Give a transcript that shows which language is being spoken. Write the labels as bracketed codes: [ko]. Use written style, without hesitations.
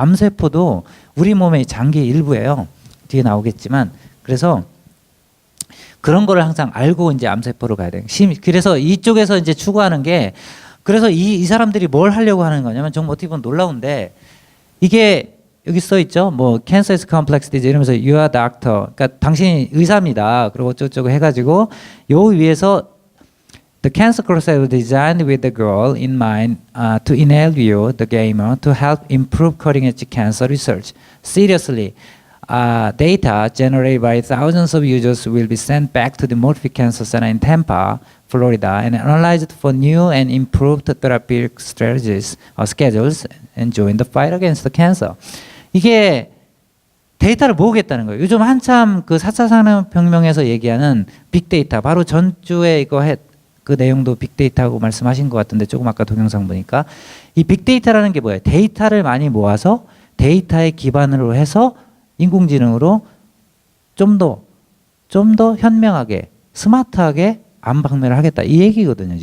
[ko] 암세포도 우리 몸의 장기 일부예요. 뒤에 나오겠지만 그래서 그런 거를 항상 알고 이제 암세포로 가야 돼요. 그래서 이쪽에서 이제 추구하는 게 그래서 이 사람들이 뭘 하려고 하는 거냐면 정말 어떻게 보면 놀라운데 이게 여기 써 있죠. 뭐 [en] cancer is complex disease [ko] 이러면서 [en] you are doctor. [ko] 그러니까 당신이 의사입니다. 그리고 어쩌고저쩌고 해가지고 요 위에서 [en] the cancer crusade was designed with the goal in mind to enable you, the gamer, to help improve cutting-edge cancer research. Seriously, data generated by thousands of users will be sent back to the Murphy Cancer Center in Tampa, Florida, and analyzed for new and improved therapeutic strategies or schedules and join the fight against the cancer. [ko] 이게 데이터를 모으겠다는 거예요. 요즘 한참 그 4차 산업혁명에서 얘기하는 빅데이터, 바로 전주에 그 내용도 빅데이터하고 말씀하신 것 같은데 조금 아까 동영상 보니까 이 빅데이터라는 게 뭐예요? 데이터를 많이 모아서 데이터에 기반으로 해서 인공지능으로 좀 더 현명하게 스마트하게 암 박멸을 하겠다 이 얘기거든요.